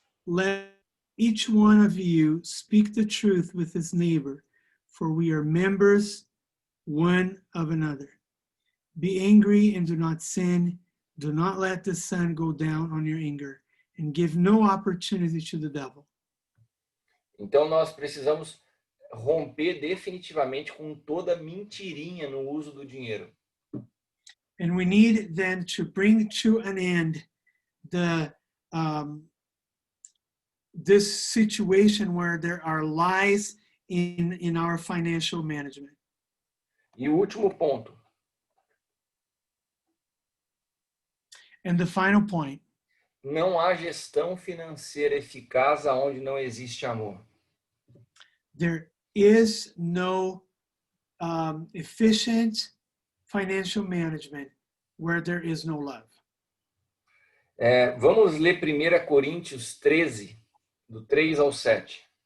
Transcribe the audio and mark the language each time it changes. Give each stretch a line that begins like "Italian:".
English: Let each one of you speak the truth with his neighbor, for we are members one of another. Be angry and do not sin. Do not let the sun go down on your anger, and give no opportunity to the devil.
Portuguese: Então nós precisamos romper definitivamente com toda mentirinha no uso do dinheiro.
English: And we need then to bring to an end the this situation where there are lies in our financial management.
Portuguese: E o último ponto:
English: And the final point,
Portuguese: não há gestão financeira eficaz aonde não existe amor.
English: there is no efficient financial management where there is no love.
Portuguese: Vamos ler 1 Coríntios 13, do 3 ao 7.